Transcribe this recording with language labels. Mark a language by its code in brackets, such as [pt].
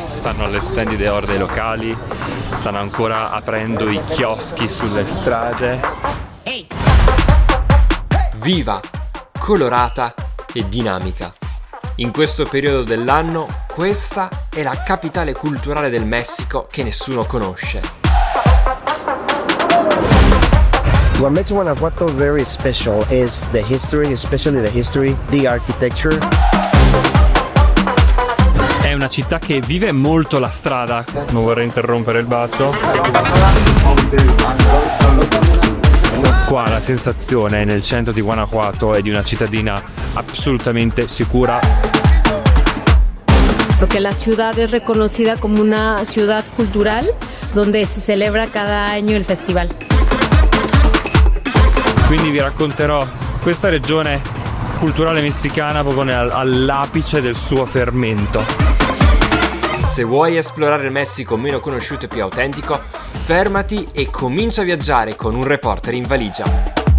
[it] Stanno allestendo le ore dei locali, stanno ancora aprendo i chioschi sulle strade. Viva, colorata e dinamica. In questo periodo dell'anno, questa è la capitale culturale del Messico che nessuno conosce. [en] What makes Guanajuato very special is the history, especially the history, the architecture. [it] È una città che vive molto la strada. Non vorrei interrompere il bacio. Qua la sensazione nel centro di Guanajuato è di una cittadina assolutamente sicura. [es] Porque la ciudad es reconocida como una ciudad cultural donde se celebra cada año el festival. [it] Quindi vi racconterò questa regione culturale messicana proprio all'apice del suo fermento. Se vuoi esplorare il Messico meno conosciuto e più autentico, fermati e comincia a viaggiare con un reporter in valigia.